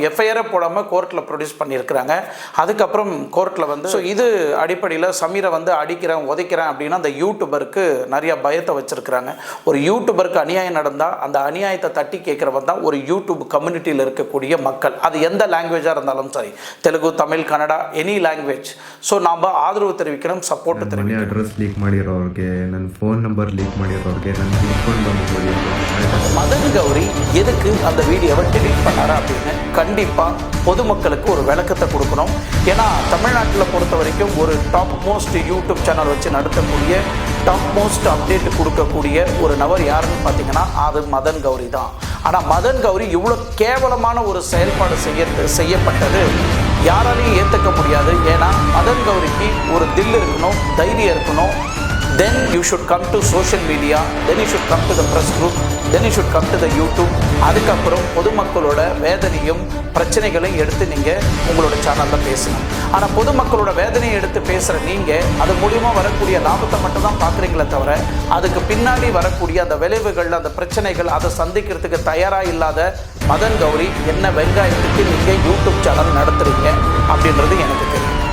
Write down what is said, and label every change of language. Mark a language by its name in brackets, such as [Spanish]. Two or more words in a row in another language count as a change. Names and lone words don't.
[Tamil] எஃப்ஐஆரை போடாமல் [English] court produce [Tamil] பண்ணியிருக்கிறாங்க. அதுக்கப்புறம் கோர்ட்டில் வந்து இது அடிப்படையில் சமீரை வந்து அடிக்கிறேன், உதைக்கிறேன் அப்படின்னு அந்த யூடியூபருக்கு நிறையா பயத்தை வச்சுருக்கிறாங்க. ஒரு யூடியூபருக்கு அநியாயம் நடந்தால் அந்த அநியாயத்தை தட்டி கேட்குறவன் தான் ஒரு [English] YouTube community [Tamil] இருக்கக்கூடிய மக்கள். அது எந்த லாங்குவேஜாக இருந்தாலும் சரி, தெலுங்கு, தமிழ், கன்னடா, [English] any language. [Tamil] ஸோ நாம் ஆதரவு தெரிவிக்கிறோம், சப்போர்ட் தெரிவிக்கிறோம். [English] address leak [Kannada] ಮಾಡಿರೋರಿಗೆ, ನನ್ನ [English] phone number leak [Kannada] ಮಾಡಿರೋರಿಗೆ ನಾನು ತಿಳ್ಕೊಂಡು ಬಂದ್ಬಿಡಿ. [Tamil] மதன் கௌரி எதுக்கு அந்த [English] video delete [Tamil] பண்ணாரா அப்படின்னு கண்டிப்பாக பொதுமக்களுக்கு ஒரு விளக்கத்தை கொடுக்கணும். ஏன்னா தமிழ்நாட்டில் பொறுத்த வரைக்கும் ஒரு [English] top most YouTube channel [Tamil] வச்சு நடத்தக்கூடிய, [English] top most update [Tamil] கொடுக்கக்கூடிய ஒரு நபர் யாருன்னு பார்த்தீங்கன்னா அது மதன் கௌரி தான். ஆனால் மதன் கௌரி இவ்வளோ கேவலமான ஒரு செயல்பாடு செய்யப்பட்டது யாராலையும் ஏற்றுக்க முடியாது. ஏன்னா மதன் கௌரிக்கு ஒரு தில் இருக்கணும், தைரியம் இருக்கணும். [English] Then you should come to social media, then you should come to the press group, then you should come to the YouTube. [Tamil] அதுக்கப்புறம் பொதுமக்களோட வேதனையும் பிரச்சனைகளையும் எடுத்து நீங்கள் உங்களோட சேனலில் பேசணும். ஆனால் பொதுமக்களோட வேதனையை எடுத்து பேசுகிற நீங்கள் அது மூலிமா வரக்கூடிய லாபத்தை மட்டும் தான் பார்க்குறீங்களே தவிர அதுக்கு பின்னாடி வரக்கூடிய அந்த விளைவுகள், அந்த பிரச்சனைகள், அதை சந்திக்கிறதுக்கு தயாராக இல்லாத மதன் கௌரி என்ன வெங்காயத்துக்கு நீங்கள் [English] YouTube channel [Tamil] நடத்துகிறீங்க அப்படின்றது எனக்கு தெரியும்.